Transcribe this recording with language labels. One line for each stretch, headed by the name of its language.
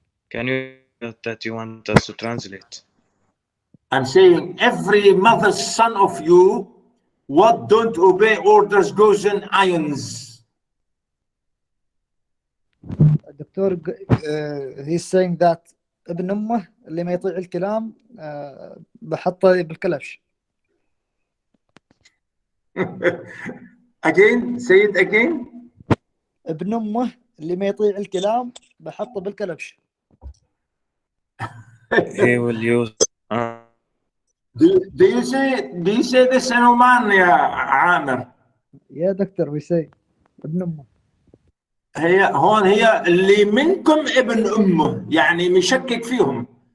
English: Can you that you want us to translate? I'm saying every mother's son of you, what don't obey orders goes in irons.
Arabic: Doctor, he's saying that ابن أمه اللي ما يطيع الكلام بحطه بالكلبش.
English: Again, say it again.
Arabic: ابن أمه اللي ما يطيع الكلام بحطه بالكلبش.
English: He will use. Do you say this in Oman, يا عامر?
Arabic: يا دكتور we say ابن أمه. هي اللي منكم ابن أمه، يعني مشكك فيهم.